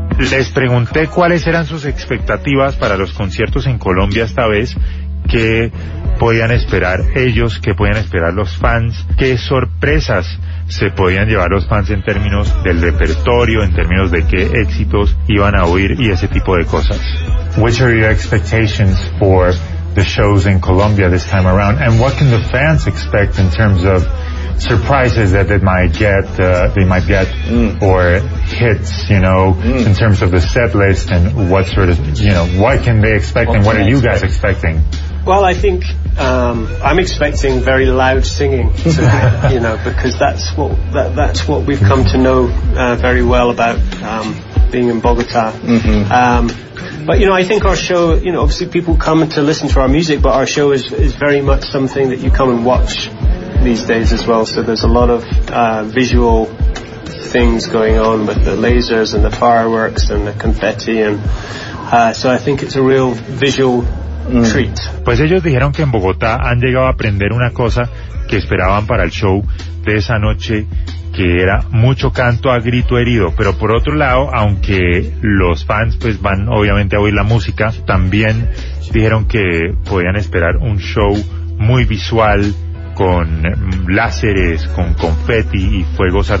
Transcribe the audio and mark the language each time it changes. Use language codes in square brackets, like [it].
[es] Les pregunté cuáles eran sus expectativas para los conciertos en Colombia esta vez, qué podían esperar ellos, qué podían esperar los fans, qué sorpresas se podían llevar los fans en términos del repertorio, en términos de qué éxitos iban a oír y ese tipo de cosas. [en] Which are your expectations for the shows in Colombia this time around, and what can the fans expect in terms of surprises that they might get or hits, you know, in terms of the set list, and what sort of, you know, what can they expect, what and what are you guys expecting? Well, I think I'm expecting very loud singing today, you know, because that's what we've come to know very well about being in Bogota. Mm-hmm. But you know, I think our show, you know, obviously people come to listen to our music, but our show is very much something that you come and watch these days as well, so there's a lot of visual things going on with the lasers and the fireworks and the confetti, and so I think it's a real visual treat. [es] Pues ellos dijeron que en Bogotá han llegado a aprender una cosa que esperaban para el show de esa noche, que era mucho canto a grito herido. Pero por otro lado, aunque los fans pues van obviamente a oír la música, también dijeron que podían esperar un show muy visual, con láseres, con confeti y fuegos artificiales.